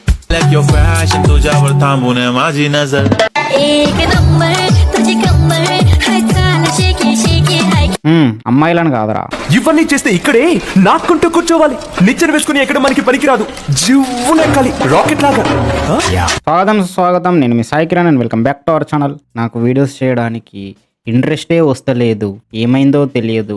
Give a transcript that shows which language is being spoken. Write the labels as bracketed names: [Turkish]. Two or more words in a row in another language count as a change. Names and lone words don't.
[English] your fashion [Marathi] तुझ्यावर थांबून माझी नजर एक नंबर तुझी कंबर हाय चाल शेकी शेकी हाय [Telugu] అమ్మాయిలను కాదురా. ఇవన్నీ చేస్తే ఇక్కడే నాకుంటూ కూర్చోవాలి. నిచ్చెన వేసుకుని ఎక్కడ మనకి పనికిరాదు. జివ్వునెక్కాలి రాకెట్ లాగా. స్వాగతం నేను మీ సాయి కిరణ్ [English] and welcome back to our channel. [Telugu] నాకు వీడియోస్ చేయడానికి ఇంట్రెస్టే వస్తలేదు, ఏమైందో తెలియదు.